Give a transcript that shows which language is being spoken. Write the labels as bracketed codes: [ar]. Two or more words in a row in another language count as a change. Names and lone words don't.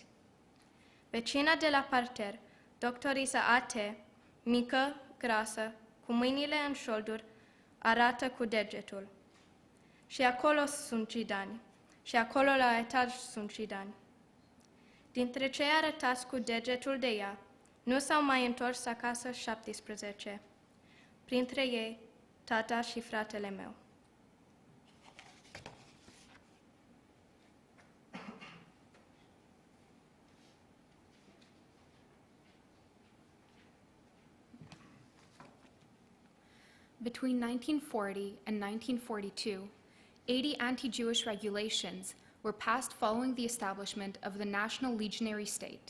[ro] Vecina de la parter, doctorița A.T., mică, grasă, cu mâinile în șolduri, arată cu degetul. Și acolo sunt jidani. Și acolo la etaj sunt jidani. Dintre cei arătați cu degetul de ea, nu s-au mai întors acasă 17. Printre ei, tata și fratele meu. [en] Between 1940 and 1942, 80 anti-Jewish regulations were passed following the establishment of the National Legionary State.